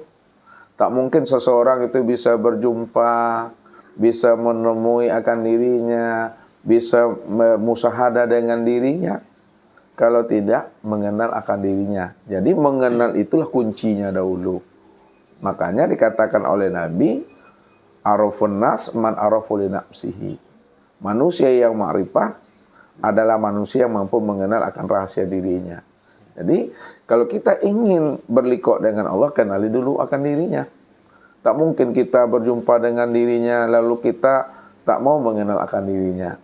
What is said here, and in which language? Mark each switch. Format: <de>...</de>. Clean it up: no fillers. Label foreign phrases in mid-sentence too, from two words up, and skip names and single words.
<id>Tak mungkin seseorang itu bisa berjumpa, bisa menemui akan dirinya, bisa musyahadah dengan dirinya, kalau tidak mengenal akan dirinya. Jadi mengenal itulah kuncinya dahulu. Makanya dikatakan oleh Nabi,</id> <ar>عرفن ناس من عرفوا لنفسه.</ar> <id>Manusia yang ma'rifah adalah manusia yang mampu mengenal akan rahasia dirinya. Jadi kalau kita ingin berliqa dengan Allah, kenali dulu akan dirinya. Tak mungkin kita berjumpa dengan dirinya lalu kita tak mau mengenal akan dirinya.</id>